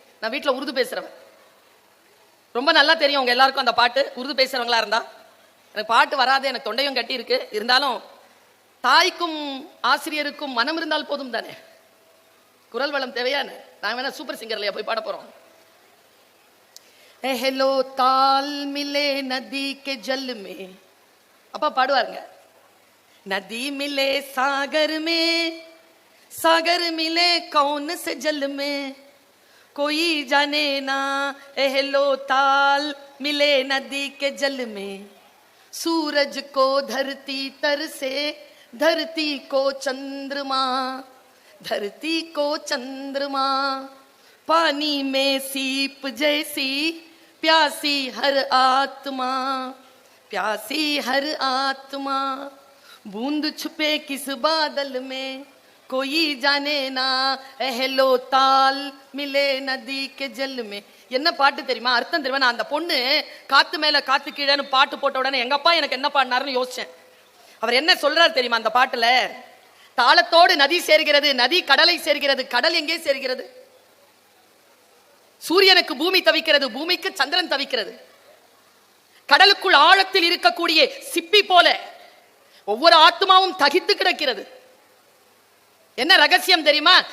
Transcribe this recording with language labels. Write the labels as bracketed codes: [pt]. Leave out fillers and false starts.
[ta] நான் வீட்டுல உருது பேசுறவன், ரொம்ப நல்லா தெரியும் உங்க எல்லாருக்கும் அந்த பாட்டு. உருது பேசுறவங்களா இருந்தா, எனக்கு பாட்டு வராது, எனக்கு தொண்டையும் கட்டி இருக்கு. இருந்தாலும் தாய்க்கும் ஆசிரியருக்கும் மனம் இருந்தால் போதும் தானே, குரல் வளம் தேவையான. நான் வேணா சூப்பர் சிங்கர்லயா போய் பாட போறோம். [hi] हेलो ताल मिले नदी के जल में, [ta] அப்பா பாடுவாருங்க. [hi] नदी मिले सागर में, सागर मिले कौन से जल में, कोई जाने ना हेलो ताल मिले नदी के जल में, सूरज को धरती तर से, धरती को चंद्रमा, धरती को चंद्रमा, पानी में सीप जैसी प्यासी हर आत्मा, प्यासी हर आत्मा, बूंद छुपे किस बादल में, कोई जाने ना हेलो ताल मिले नदी के जल में. [ta] என்ன பாட்டு தெரியுமா, அர்த்தம் தெரியுமா? நான் அந்த பொண்ணு காத்து மேல காத்து கீழேன்னு பாட்டு போட்ட உடனே எங்க அப்பா எனக்கு என்ன பாடினாருன்னு யோசிச்சேன். அவர் என்ன சொல்றாரு தெரியுமா அந்த பாட்டுல? தாளத்தோடு நதி சேர்கிறது, நதி கடலை சேர்கிறது, கடல் எங்கே சேர்கிறது? சூரியனுக்கு பூமி தவிக்கிறது, பூமிக்கு சந்திரன் தவிக்கிறது. கடலுக்குள் ஆழத்தில் இருக்கக்கூடிய சிப்பி போல ஒவ்வொரு ஆத்மாவும் தகித்து கிடக்கிறது. என்ன ரகசியம் தெரியுமா?